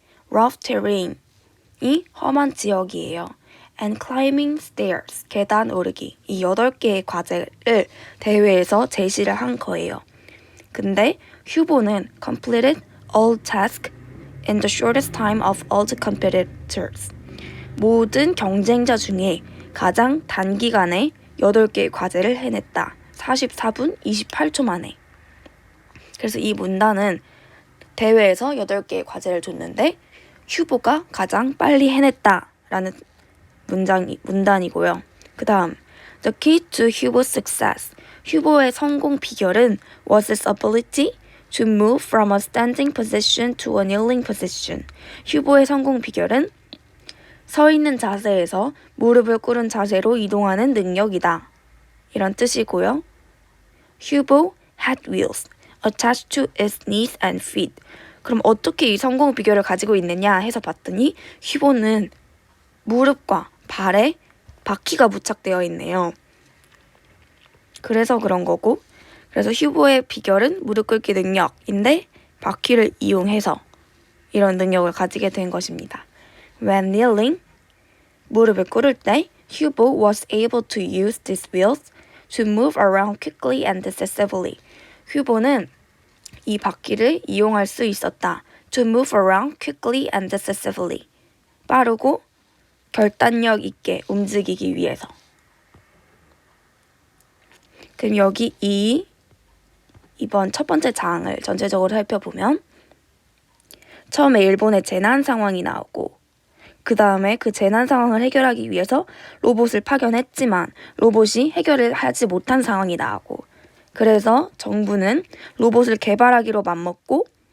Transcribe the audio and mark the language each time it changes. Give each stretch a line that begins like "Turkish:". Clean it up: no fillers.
Korean: Rough terrain이 험한 지역이에요.
English: And climbing stairs.
Korean: 계단 오르기. 이 8개의 과제를 대회에서 제시를 한 거예요. 근데 휴보는
English: completed all tasks in the shortest time of all the competitors.
Korean: 모든 경쟁자 중에 가장 단기간에 8개의 과제를 해냈다. 44분 28초 만에. 그래서 이 문단은 대회에서 8개의 과제를 줬는데 휴보가 가장 빨리 해냈다라는 문단이고요. 그 다음
English: The key to 휴보's success.
Korean: 휴보의 성공 비결은
English: was his ability to move from a standing position to a kneeling position.
Korean: 휴보의 성공 비결은 서 있는 자세에서 무릎을 꿇은 자세로 이동하는 능력이다. 이런 뜻이고요.
English: 휴보 had wheels attached to its knees and feet.
Korean: 그럼 어떻게 이 성공 비결을 가지고 있느냐 해서 봤더니 휴보는 무릎과 발에 바퀴가 부착되어 있네요. 그래서 그런 거고 그래서 휴보의 비결은 무릎 꿇기 능력인데 바퀴를 이용해서 이런 능력을 가지게 된 것입니다.
English: When kneeling,
Korean: 무릎을 꿇을 때
English: 휴보 was able to use these wheels to move around quickly and decisively.
Korean: 휴보는 이 바퀴를 이용할 수 있었다.
English: To move around quickly and decisively.
Korean: 빠르고 결단력 있게 움직이기 위해서. 그럼 여기 이번 첫 번째 장을 전체적으로 살펴보면 처음에 일본의 재난 상황이 나오고 그 다음에 그 재난 상황을 해결하기 위해서 로봇을 파견했지만 로봇이 해결을 하지 못한 상황이 나오고 그래서 정부는 로봇을 개발하기로 맘먹고